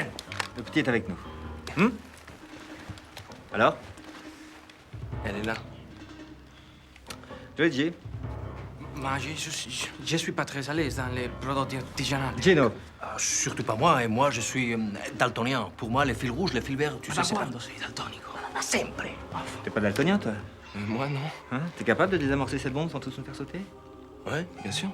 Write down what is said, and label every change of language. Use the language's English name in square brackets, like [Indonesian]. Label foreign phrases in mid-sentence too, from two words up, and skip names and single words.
[French] Le petit est avec nous. Alors? Elle est là. Tu es Jay? Mais je suis pas très à l'aise dans les produits artisanaux. Gino. Surtout pas moi, et moi je suis daltonien. Pour moi, les fils rouges, les fils verts, tu sais, c'est [Italian] quando sei daltonico. Sempre. [French] T'es pas daltonien, toi? Moi, non. Hein? T'es capable de désamorcer cette bombe sans tous nous faire sauter? Ouais, bien sûr.